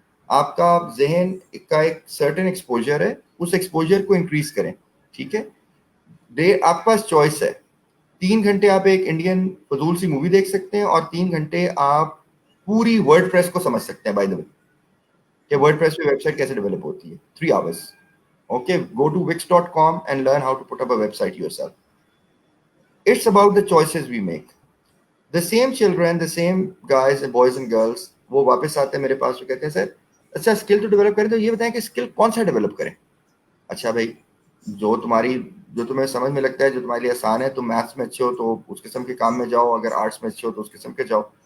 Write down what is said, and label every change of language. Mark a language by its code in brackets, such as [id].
[ur] آپ کا ذہن کا ایک سرٹن ایکسپوجر ہے, اس ایکسپوجر کو انکریز کریں. ٹھیک ہے, آپ کے پاس چوائس ہے. 3 گھنٹے آپ ایک انڈین فضول سی مووی دیکھ سکتے ہیں اور 3 گھنٹے آپ پوری ورڈ پریس کو سمجھ سکتے ہیں. [en] by the way [ur] کہ ورڈ پریس پہ ویب سائٹ کیسے ڈیولپ ہوتی ہے, [en] 3 hours. Okay, go to wix.com and learn how to put up a website yourself. It's about the choices we make. The same children, the same guys and boys and girls, [ur] وہ واپس آتے ہیں میرے پاس تو کہتے ہیں سر اچھا اسکل تو ڈیولپ کریں, تو یہ بتائیں کہ اسکل کون سا ڈیولپ کریں. اچھا بھائی جو تمہیں سمجھ میں لگتا ہے, جو تمہارے لیے آسان ہے, تم میتھس میں اچھے ہو تو اس قسم کے کام میں جاؤ, اگر آرٹس میں اچھے ہو تو اس قسم کے جاؤ.